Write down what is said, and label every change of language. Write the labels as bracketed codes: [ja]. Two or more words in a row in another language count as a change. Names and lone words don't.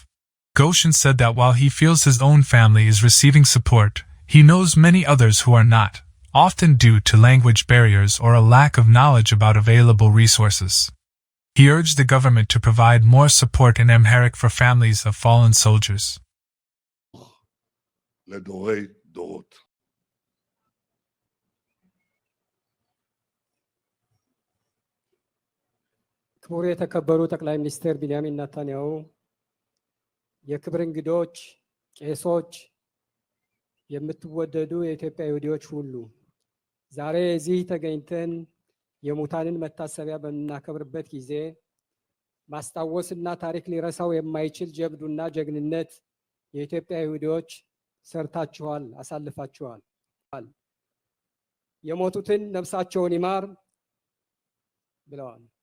[en] Goshen said that while he feels his own family is receiving support, he knows many others who are not, often due to language barriers or a lack of knowledge about available resources. He urged the government to provide more support in Amharic for families of fallen soldiers. [he] לדורי דורות. [am] ክቡር የተከበሩ ጠቅላይ ሚኒስትር ቢንያሚን ኔታንያሁ፣ የክብር እንግዶች፣ ቄሶች፣ የምትወደዱ የኢትዮጵያ ይሁዲዎች ሁሉ፣ ዛሬ እዚህ ተገኝተን የሙታንን መታሰቢያ በመናከብርበት ጊዜ ማስታወስና ታሪክ ሊረሳው የማይችል ጀብዱና ጀግንነት የኢትዮጵያ ይሁዲዎች ሰርታችኋል፣ አሳልፋችኋል። የሞቱትን ነፍሳቸውን ይማር ብለዋል።